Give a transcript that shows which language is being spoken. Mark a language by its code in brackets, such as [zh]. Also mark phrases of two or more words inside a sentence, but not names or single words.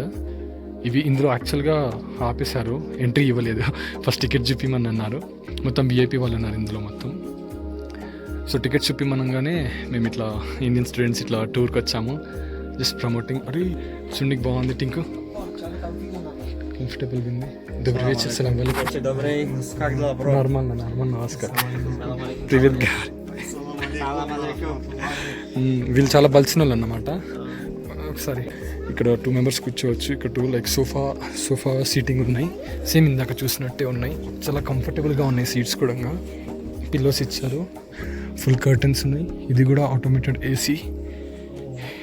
[te] ఇవి ఇందులో యాక్చువల్గా ఆపేశారు, ఎంట్రీ ఇవ్వలేదు. [en] first ticket [te] చూపిమని అన్నారు. మొత్తం విఐపి వాళ్ళు అన్నారు ఇందులో మొత్తం. [en] so ticket [te] చూపిమనగానే మేము ఇట్లా [en] Indian students [te] ఇట్లా టూర్కి వచ్చాము. [en] just promoting. [te] అరే చూడడానికి బాగుంది. టింకు కంఫర్టబుల్ ఉంది. [ru] Добрый вечер, [ar] سلام عليكم. [ru] Добрый, как дела, бро? Нормально, Оскар. Привет, Гарри. [ar] سلام عليكم. [te] వీళ్ళు చాలా బలిసిన వాళ్ళు అన్నమాట. ఒకసారి ఇక్కడ 2 members కూర్చోవచ్చు. ఇక్కడ 2 [en] like sofa seating [te] ఉన్నాయి. సేమ్ ఇందాక చూసినట్టే ఉన్నాయి. చాలా కంఫర్టబుల్గా ఉన్నాయి సీట్స్ కూడా. పిల్లోస్ ఇచ్చారు, [en] full curtains [te] ఉన్నాయి. ఇది కూడా [en] automated AC.